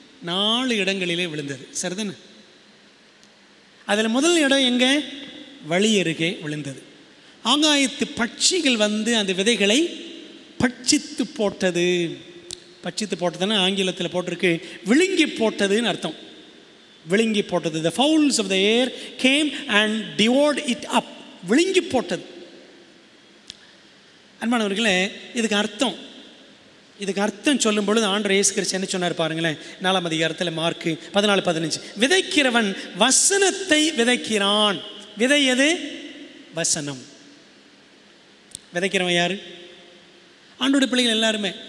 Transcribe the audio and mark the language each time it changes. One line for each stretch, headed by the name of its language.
Tamil: 4 இடங்களிலே விழுந்தது. சரிதானே? அதில் முதல் இடம் எங்கே? வழி அருகே விழுந்தது. ஆகாயத்து பட்சிகள் வந்து அந்த விதைகளை பட்சித்து போட்டது. பட்சித்து போட்டதுன்னா ஆங்கிலத்தில் போட்டிருக்கு விழுங்கி போட்டதுன்னு அர்த்தம். விழுங்கி போட்டது.
English: The fowls of the air came and devoured it up.
Tamil: விழுங்கி போட்டது. அன்பானவர்களே, இதுக்கு அர்த்தம் சொல்லும் பொழுது ஆண்டவர் இயேசு கிறிஸ்து என்ன சொன்னார் பாருங்களேன். 4ஆம் அதிகாரத்தில் மார்க்கு 14:15. விதைக்கிறவன் வசனத்தை விதைக்கிறான். விதை எது? வசனம். விதைக்கிறவன் யாரு? ஆண்டோடைய பிள்ளைகள் எல்லாருமே.